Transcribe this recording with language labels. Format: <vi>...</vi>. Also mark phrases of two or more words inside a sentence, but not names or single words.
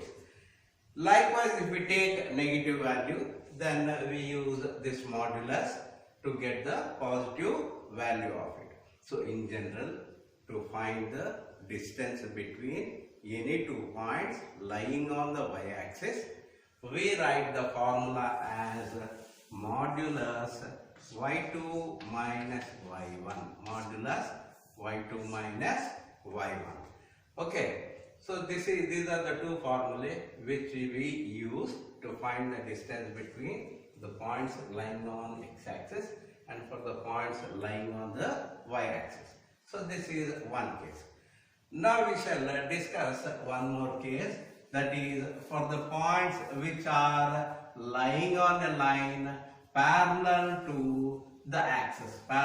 <en>Likewise, if we take negative value, then we use this modulus to get the positive value of it. So in general, to find the distance between any two points lying on the y-axis, we write the formula as modulus y2 minus y1. Modulus y2 minus y1. Okay. So these are the two formulae which we use to find the distance between the points lying on x-axis and for the points lying on the y-axis. So this is one case. Now we shall discuss one more case, that is for the points which are lying on a line parallel to the axis.</en>